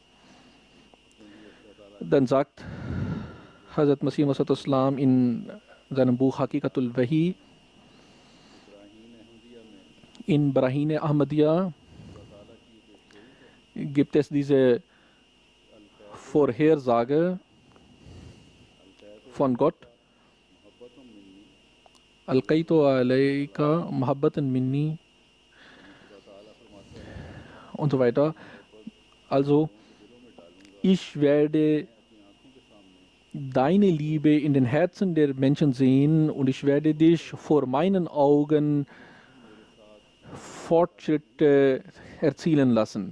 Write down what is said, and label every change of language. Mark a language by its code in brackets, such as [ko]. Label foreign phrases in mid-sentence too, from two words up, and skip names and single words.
[de] Dann sagt Hazrat Masih Maud in seinem Buch Hakikatul Wahi, in Brahine Ahmadiyya gibt es diese Vorhersage von Gott, [ar] ألقيت عليك محبة مني [de] und so weiter. Also, ich werde deine Liebe in den Herzen der Menschen sehen und ich werde dich vor meinen Augen Fortschritte erzielen lassen.